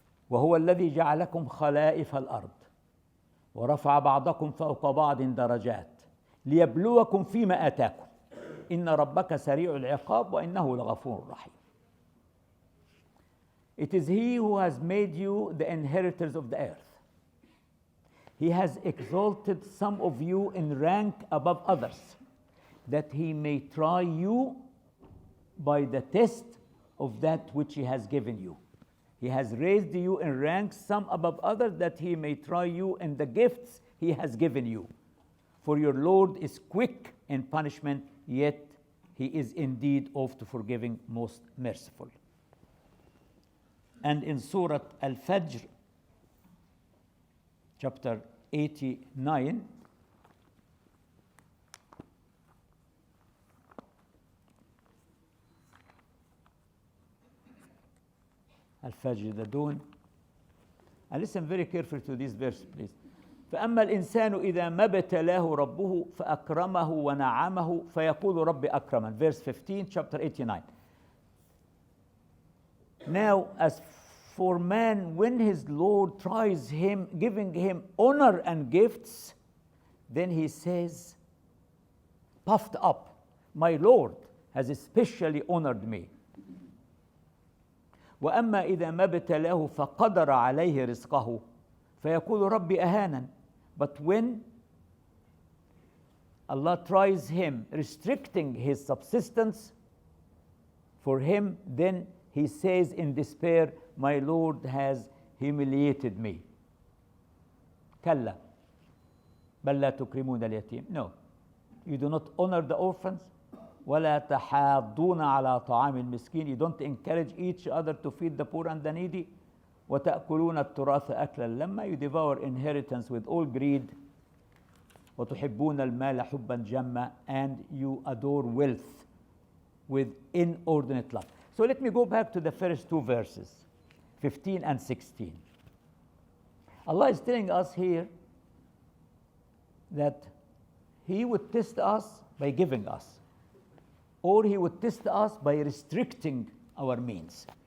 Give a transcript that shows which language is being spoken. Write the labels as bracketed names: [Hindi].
[Arabic] وهو الذي جعلكم خلائف الأرض ورفع بعضكم فوق بعض درجات ليبلوكم فيما آتاكم إن ربك سريع العقاب وإنه لغفور رحيم. [English] It is He who has made you the inheritors of the earth. He has exalted some of you in rank above others, that He may try you by the test of that which He has given you. He has raised you in rank some above others, that He may try you in the gifts He has given you. For your Lord is quick in punishment, yet He is indeed oft to forgiving, most merciful. And in Surah Al-Fajr, chapter 89, Al-Fajr, the dawn. And listen very carefully to this verse, please. [Arabic] فأما الإنسان إذا ما ابتلاه ربه فأكرمه ونعمه فيقول رب أكرمن. [English] Verse 15, chapter 89. Now, as for man, when his Lord tries him, giving him honor and gifts, then he says, puffed up, my Lord has especially honored me. [Arabic] وأما إذا ما ابتلاه فقدر عليه رزقه فيقول ربي أهانن. [English] But when Allah tries him, restricting his subsistence for him, then he says in despair, my Lord has humiliated me. [Arabic] كلا بل لا تكرمون اليتيم. [English] No, you do not honor the orphans. [Arabic] ولا تحاضون على طعام المسكين. [English] You don't encourage each other to feed the poor and the needy. [Arabic] وتأكلون التراث أكلا لما. [English] You devour inheritance with all greed. [Arabic] وتحبون المال حبا جما. [English] And you adore wealth with inordinate love. So let me go back to the first two verses, 15 and 16. Allah is telling us here that He would test us by giving us, or He would test us by restricting our means.